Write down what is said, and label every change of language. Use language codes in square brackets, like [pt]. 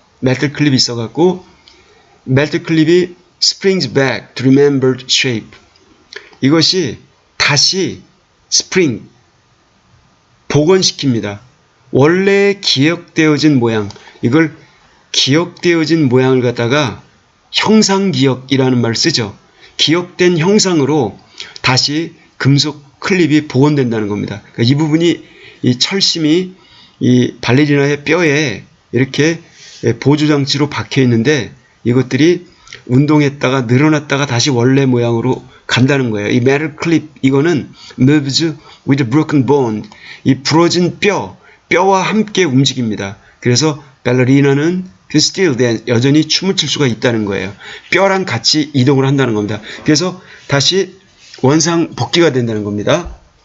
[en] metal clip이 [ko] 있어갖고 [en] metal clip이 springs back to remember the shape. [ko] 이것이 다시 스프링, 복원시킵니다. 원래 기억되어진 모양, 이걸 기억되어진 모양을 갖다가 형상기억이라는 말을 쓰죠. 기억된 형상으로 다시 금속 클립이 복원된다는 겁니다. 그러니까 이 부분이, 이 철심이 이 발레리나의 뼈에 이렇게 보조장치로 박혀 있는데 이것들이 운동했다가 늘어났다가 다시 원래 모양으로 간다는 거예요. [en] 이 metal clip, 이거는 moves with a broken bone. [ko] 이 부러진 뼈와 함께 움직입니다. 그래서 발레리나는 still 여전히 춤을 출 수가 있다는 거예요. 뼈랑 같이 이동을 한다는 겁니다. 그래서 다시 원상 복귀가 된다는 겁니다.